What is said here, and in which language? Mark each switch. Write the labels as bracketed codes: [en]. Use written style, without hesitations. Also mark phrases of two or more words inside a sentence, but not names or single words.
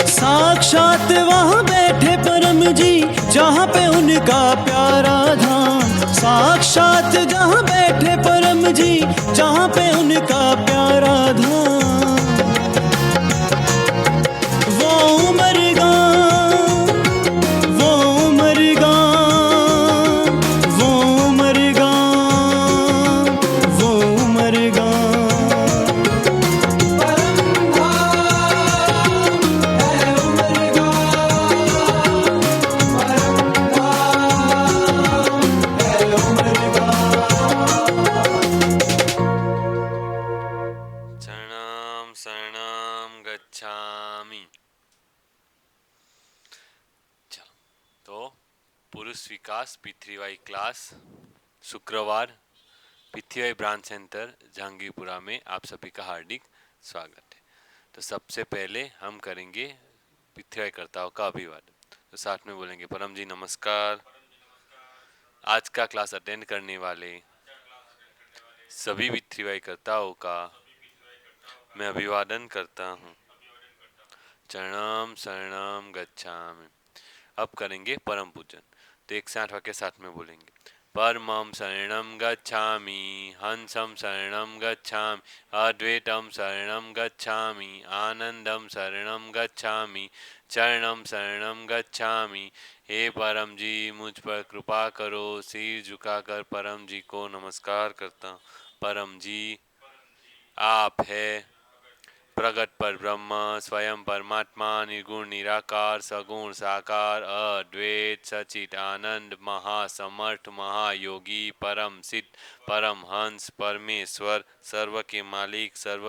[hi] साक्षात वहाँ बैठे परम जी जहाँ पे उनका प्यारा धाम, साक्षात जहाँ बैठे परम जी जहाँ पे उनका प्यारा धाम, वो उमरगाम, वो उमरगाम, वो उमरगाम, वो उमरगाम। परम धाम है उमरगाम, परम धाम है उमरगाम। [sa] शरणं शरणं गच्छामि। [hi] चलो, तो पुरुष विकास पृथ्वीवाई क्लास शुक्रवार पृथ्वीवाई ब्रांच सेंटर जहांगीरपुरा में आप सभी का हार्दिक स्वागत है। तो सबसे पहले हम करेंगे पृथ्वीवाई कर्ताओं का अभिवादन। तो साथ में बोलेंगे परम जी नमस्कार, आज का क्लास अटेंड करने वाले सभी वित्तवाईकर्ताओं का मैं अभिवादन करता हूँ। [sa] चरणम शरणम गच्छामि। [hi] अब करेंगे परम पूजन। तो एक साथ वाक्य साथ में बोलेंगे। [sa] परमं शरणं गच्छामि, हंसं शरणं गच्छामि, अद्वैतं शरणं गच्छामि, आनंदं शरणं गच्छामि, चरणं शरणं गच्छामि। [hi] हे परम जी, मुझ पर कृपा करो। सिर झुकाकर परम जी को नमस्कार करता हूँ। परम जी आप है प्रगट पर ब्रह्म, स्वयं परमात्मा, निर्गुण निराकार, सगुण साकार, अद्वैत सचित आनंद, महासमर्थ, महायोगी, परम सिद्ध, परम हंस, परमेश्वर, सर्व के मालिक, सर्व